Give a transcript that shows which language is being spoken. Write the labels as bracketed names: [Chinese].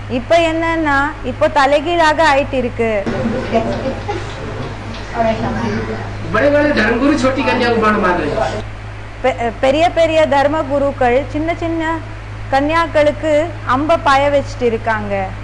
[Tamil] இப்ப என்னன்னா இப்போ தலைகீழாக ஆயிட்டு இருக்கு. [Hindi] बड़े बड़े धर्मगुरु छोटी कन्या को बाण मार रहे हैं। [Tamil] பெரிய பெரிய தர்ம குருக்கள் சின்ன சின்ன கன்யாக்களுக்கு அம்ப பாய வச்சுட்டு இருக்காங்க.